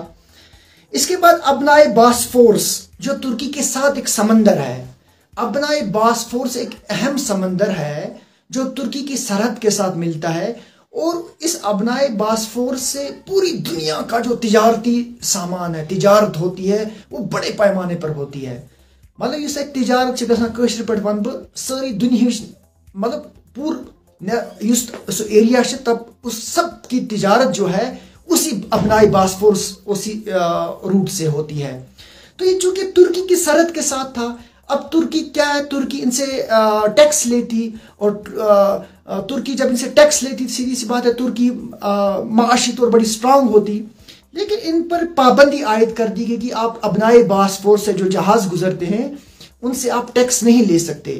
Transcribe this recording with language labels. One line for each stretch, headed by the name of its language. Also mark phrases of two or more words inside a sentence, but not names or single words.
Urdu: اس کے بعد ابنائے باسفورس جو ترکی کے ساتھ ایک سمندر ہے، ابنائے باسفورس ایک اہم سمندر ہے جو ترکی کی سرحد کے ساتھ ملتا ہے، اور اس ابنائے باسفورس سے پوری دنیا کا جو تجارتی سامان ہے، تجارت ہوتی ہے، وہ بڑے پیمانے پر ہوتی ہے۔ مطلب اس ایک تجارت سے
Kashmiri: گژھان کٲشِر پٲٹھۍ وَنہٕ بہٕ سٲری دُنیاہٕچ
Urdu: مطلب پورٕ ایریا تب اس سب کی تجارت جو ہے اسی ابنائے باسفورس اسی روٹ سے ہوتی ہے۔ تو یہ چونکہ ترکی کی سرحد کے ساتھ تھا، اب ترکی کیا ہے، ترکی ان سے ٹیکس لیتی، اور ترکی جب ان سے ٹیکس لیتی سیدھی سی بات ہے ترکی معاشی طور بڑی سٹرانگ ہوتی، لیکن ان پر پابندی عائد کر دی گئی کہ آپ ابنائے باسفورس سے جو جہاز گزرتے ہیں ان سے آپ ٹیکس نہیں لے سکتے۔